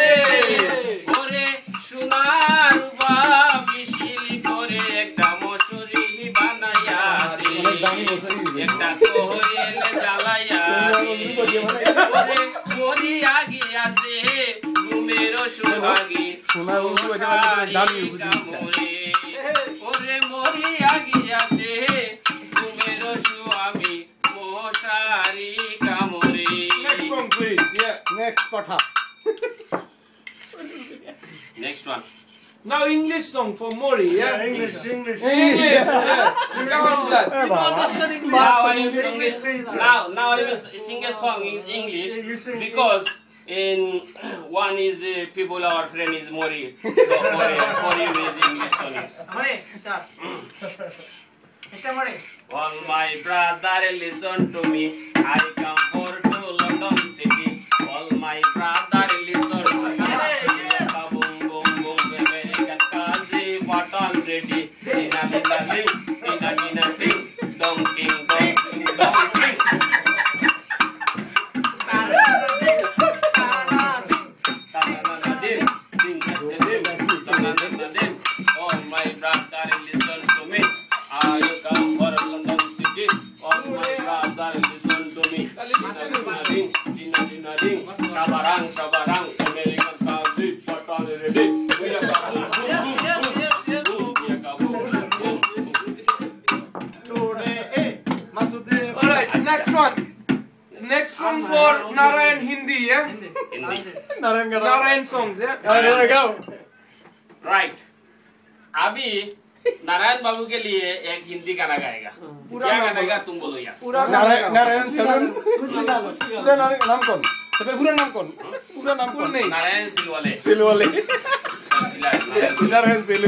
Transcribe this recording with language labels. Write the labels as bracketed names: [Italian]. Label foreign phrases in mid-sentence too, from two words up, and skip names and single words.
[Bangla] ওরে সোনার বা মিশিল করে একটা মশরি বানায়া দে একটা কোয়েল জ্বালায়া দে ওরে মরিয়া গিয়াছে ঘুমেরও সোহাগী সোনারি কামরে ওরে মরিয়া গিয়াছে ঘুমেরও স্বামী মশারি কামরে। [English] Next song, please. Yeah. Next patha. Next one. Now English song for Mori. Yeah. English. Yeah. Come on, Vlad. Now I will sing this. Now I will sing a song in English because in one is people our friend is Mori, so for him is English song is. All my brother listen to me. I come for to London city. All my brother listen to me. Boom boom boom, American country, Patan ready. Tina tina ling, tina tina ding, dong king dong king dong king. All my brother listen to me. I come for London city. All my brother listen to me. Tina tina ding, shabarang shabarang, American country, Patan ready. We are kaboom boom boom, we are kaboom boom boom. All right. Next one. Next one for Narayan Hindi. Yeah. Hindi. Narayan songs. Yeah. Go. Right. [Hindi] अभी नारायण बाबू के लिए एक हिंदी गाना गाएगा। क्या गाएगा तुम बोलो यार। नारायण सैलून पूरा नाम कौन? सबसे पूरा नाम कौन? पूरा नाम कौन? नहीं नारायण सिलवाले। सिलवाले नारायण सैलून।